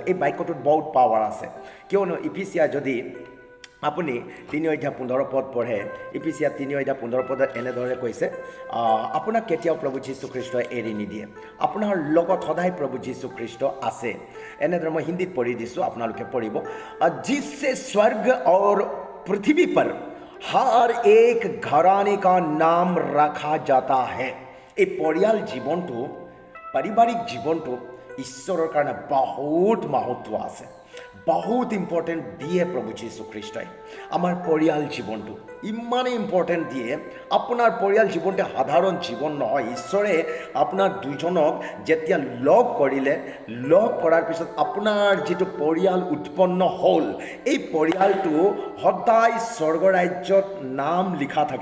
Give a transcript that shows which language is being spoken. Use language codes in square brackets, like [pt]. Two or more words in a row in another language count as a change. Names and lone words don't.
[as] এই বাক্যটোত বহুত পাৱাৰ আছে, কিয়নো ইফিচিয়া যদি আপুনি 3:15 পঢ়ে, ইফিচিয়া 3:15 এনেদৰে কৈছে, আপোনাক কেতিয়াও প্ৰভু যীশুখ্ৰীষ্টই এৰি নিদিয়ে, আপোনাৰ লগত সদায় প্ৰভু যীশুখ্ৰীষ্ট আছে। এনেদৰে মই হিন্দীত পঢ়ি দিছোঁ, আপোনালোকে পঢ়িব। [hi] जिससे स्वर्ग और पृथ्वी पर हर एक घराने का नाम रखा जाता है। [as] এই পৰিয়াল জীৱনটো, পাৰিবাৰিক জীৱনটো ঈশ্বৰৰ কাৰণে বহুত মহত্ব আছে, বহুত ইম্পৰ্টেণ্ট দিয়ে প্ৰভু যীশুখ্ৰীষ্টই। আমাৰ পৰিয়াল জীৱনটো ইমানেই ইম্পৰ্টেণ্ট দিয়ে। আপোনাৰ পৰিয়াল জীৱনটো সাধাৰণ জীৱন নহয়। ঈশ্বৰে আপোনাৰ দুজনক যেতিয়া লগ কৰিলে, লগ কৰাৰ পিছত আপোনাৰ যিটো পৰিয়াল উৎপন্ন হ'ল, এই পৰিয়ালটো সদায় স্বৰ্গৰাজ্যত নাম লিখা থাকে।